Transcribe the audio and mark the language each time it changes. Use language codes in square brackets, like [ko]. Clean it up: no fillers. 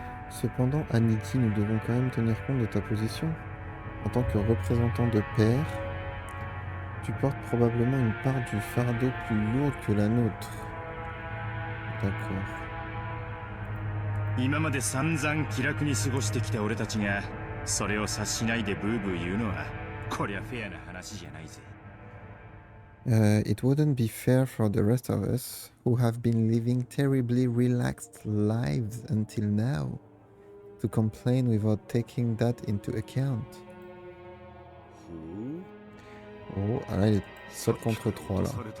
[fr] Cependant, Aniki, nous devons quand même tenir compte de ta position. En tant que représentant de père, tu portes probablement une part du fardeau plus lourde que la nôtre. D'accord. [ja] 今まで散々気楽に過ごしてきた俺たちがそれを察しないでブーブー言うのはこりゃフェアな話じゃないぜ。 [en] It wouldn't be fair for the rest of us who have been living terribly relaxed lives until now to complain without taking that into account. [fr] Oh, ah là, il est seul contre 3 là.